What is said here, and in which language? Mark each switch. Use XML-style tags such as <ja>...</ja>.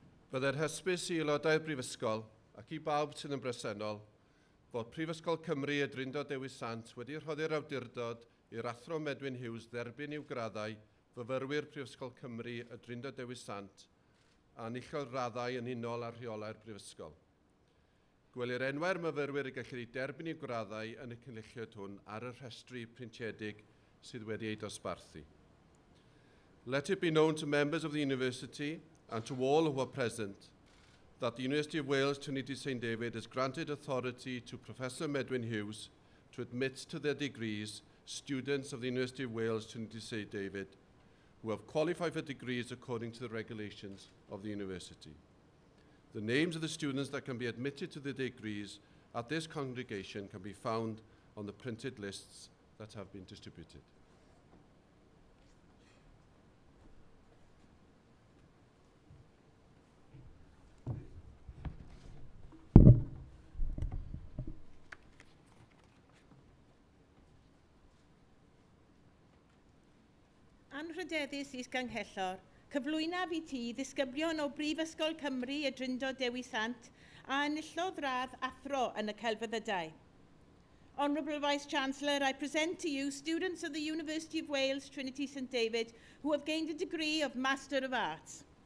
<cy>Byddai'r hysbys i aelodau'r brifysgol ac i bawb sydd yn bresennol fod Prifysgol Cymru y Drindod Dewi Sant wedi rhoddi'r awdurdod i'r athro Edmund Hughes dderbyn i'w graddau fyfyrwyr Prifysgol Cymru y Drindod Dewi Sant a nilliodd raddau yn unol ar rheolau'r brifysgol. Gwelir enwau'r myfyrwyr y gellir ei derbyn i'w graddau yn y cynulliad hwn ar y rhestru printiedig sydd wedi ei dosbarthu.</cy> <en>Let it be known to members of the university and to all who are present that the University of Wales Trinity St David has granted authority to Professor Edmund Hughes to admit to their degrees students of the University of Wales Trinity St David who have qualified for degrees according to the regulations of the university. The names of the students that can be admitted to the degrees at this congregation can be found on the printed lists that have been distributed.</en> <cy>Anrhydeddus is Ganghellor, cyflwynaf i ti ddisgyblion o Brifysgol Cymru y Drindod Dewi Sant a enillodd radd athro yn y celfyddydau.</cy> <en>Honourable Vice-Chancellor, I present to you students of the University of Wales Trinity St David who have gained a degree of Master of Arts.</en>